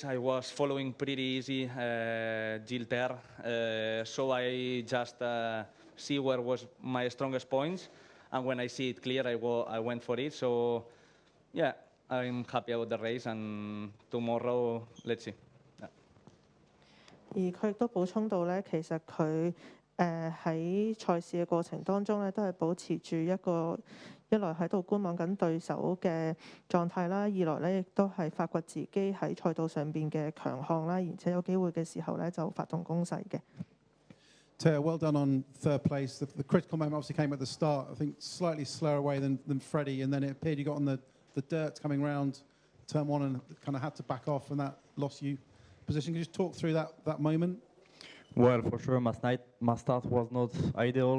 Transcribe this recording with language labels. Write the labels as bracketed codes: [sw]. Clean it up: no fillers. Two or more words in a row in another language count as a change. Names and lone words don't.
[en] I was following pretty easy Gilter, so I just see where was my strongest points, and when I see it clear, I went for it. So yeah, I'm happy about the race, and tomorrow, let's see. [yue] 而佢亦都補充到咧，其實佢喺賽事嘅過程當中咧，都係保持住一來喺度觀望緊對手嘅狀態啦，二來咧亦都係發掘自己喺賽道上邊嘅強項啦，而且有機會嘅時候咧就發動攻勢嘅。 [en] Teo, well done on third place. The critical moment obviously came at the start. I think slightly slower away than Freddie, and then it appeared you got on the dirt coming round turn one and kind of had to back off, and that lost you position. Can you just talk through that moment? Well, for sure, my start was not ideal.